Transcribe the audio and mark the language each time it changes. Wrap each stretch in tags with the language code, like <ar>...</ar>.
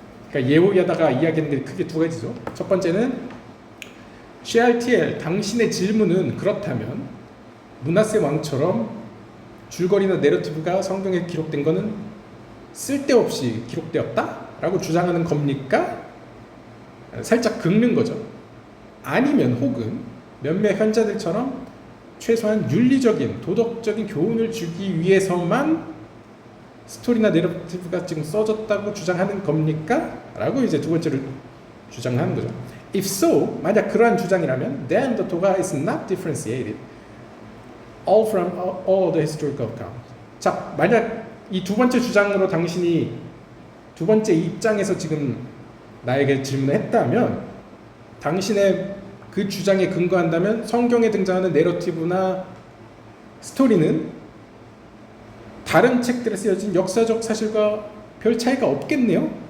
<ko>그러니까 예호야다가 이야기하는 게 크게 두 가지죠. 첫 번째는 쉐알티엘 당신의 질문은 그렇다면 므낫세 왕처럼 줄거리나 내러티브가 성경에 기록된 것은 쓸데없이 기록되었다라고 주장하는 겁니까? 살짝 긁는 거죠. 아니면 혹은 몇몇 현자들처럼 최소한 윤리적인 도덕적인 교훈을 주기 위해서만 스토리나 내러티브가 지금 써졌다고 주장하는 겁니까? 라고 이제 두 번째로 주장하는 거죠.</ko> <en>If so,</en> <ko>만약 그러한 주장이라면</ko> <en>then the Torah is not differentiated all from all the historical accounts.</en> <ko>자, 만약 이 두 번째 주장으로 당신이 두 번째 입장에서 지금 나에게 질문을 했다면, 당신의 그 주장에 근거한다면 성경에 등장하는 내러티브나 스토리는 다른 책들에 쓰여진 역사적 사실과 별 차이가 없겠네요.</ko>